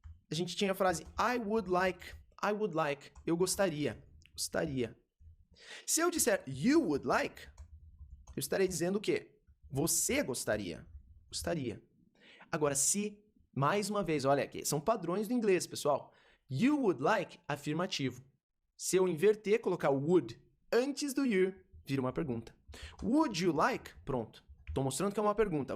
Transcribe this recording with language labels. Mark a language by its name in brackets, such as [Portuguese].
[Portuguese] A gente tinha a frase [English] I would like, [Portuguese] eu gostaria. Se eu disser [English] you would like, [Portuguese] eu estarei dizendo o quê? Você gostaria. Agora, se, mais uma vez, olha aqui, são padrões do inglês, pessoal. [English] You would like, afirmativo. [Portuguese] Se eu inverter, colocar o would antes do you, vira uma pergunta. [English] Would you like? [Portuguese] Pronto. Estou mostrando que é uma pergunta.